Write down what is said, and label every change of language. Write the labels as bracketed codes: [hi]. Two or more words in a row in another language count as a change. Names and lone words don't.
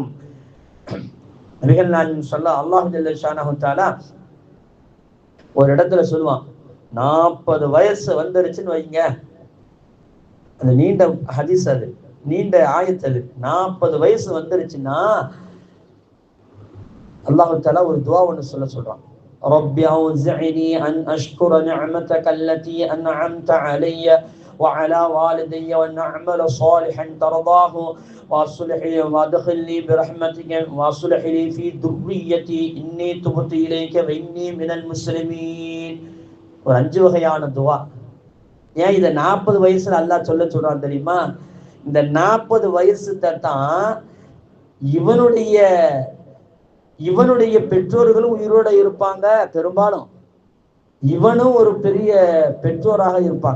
[ta] நபிகள் நாயகம் [ar] صلى الله الله شانه تعالى [ta] ஒரு இடத்துல சொல்லுவான், 40 வயசு வந்துருச்சுன்னு வைங்க, அது நீண்ட ஹதீஸ், அது நீண்ட ஆயத், அது 40 வயசு வந்துருச்சுன்னா [ar] الله تعالى [ta] ஒரு துஆ ஒன்று சொல்றான். [ar] رب أوزعني أن أشكر نعمتك التي أنعمت علي وعلى والدي وأن أعمل صالحا ترضاه وأصلح لي وأدخل لي برحمتك وأصلح لي في ذريتي إني تبت إليك وإني من المسلمين. [ta] ஒரு 5 வகையான துவா. ஏன் இதை 40 வயசுல அல்லாஹ் சொல்றான் தெரியுமா? இந்த 40 வயசு தான் இவனுடைய பெற்றோர்களும் உயிரோட இருப்பாங்க, பெரும்பாலும் இவனும் ஒரு பெரிய பெற்றோராக இருப்பாங்க.